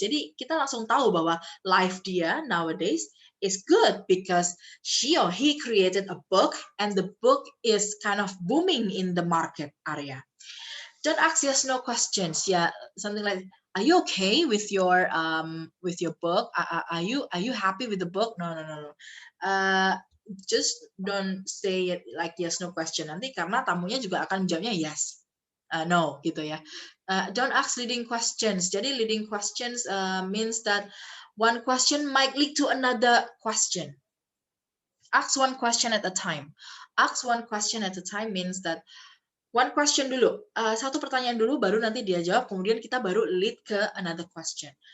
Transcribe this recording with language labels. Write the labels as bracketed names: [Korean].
[Indonesian] Jadi kita langsung tahu bahwa [English] life dia nowadays is good because she or he created a book and the book is kind of booming in the market area. Don't ask yes no questions. Yeah, something like, are you okay with your book? Are you happy with the book? No. Just don't say it like yes no question. [Indonesian] Nanti karena tamunya juga akan jawabnya yes, no gitu ya. [English] Don't ask leading questions. Jadi leading questions means that one question might lead to another question. Ask one question at a time. Ask one question at a time means that one question [Indonesian] dulu, satu pertanyaan dulu, baru nanti dia jawab, kemudian kita baru lead ke [English] another question.